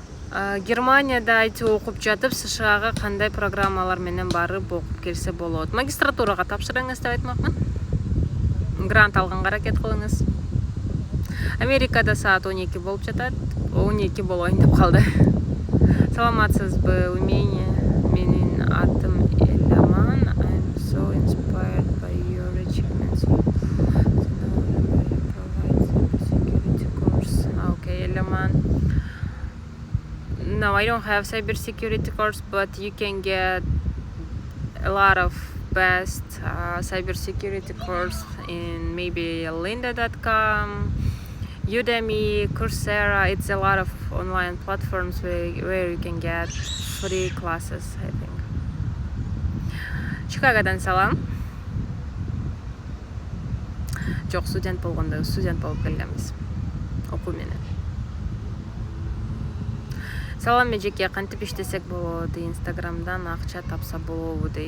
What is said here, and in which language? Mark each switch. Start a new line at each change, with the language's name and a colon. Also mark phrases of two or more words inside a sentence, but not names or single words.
Kyrgyz: Германияда IT окуп жатып, США-га кандай программалар менен барып окуп келсе болот? Магистратурага тапшырыңыз деп айтмакмын. Грант алганга аракет кылыңыз. Америкада саат 12 болуп жатат. 12 болоюн деп калды. Саламатсызбы, умение. Менин атым Эламан.
English: I'm so inspired by your achievements. Security course. Okay, Эламан. No, I don't have cybersecurity course, but you can get a lot of best cybersecurity course in maybe lynda.com, Udemy, Coursera. It's a lot of online platforms where you can get free classes, I think.
Kyrgyz: Чикагодан салам. Жок, студент болгондо студент болуп келгенбиз. Окуу менен. Салам эжеке, кантип иштесек болот? Инстаграмдан акча тапса болобу дейт.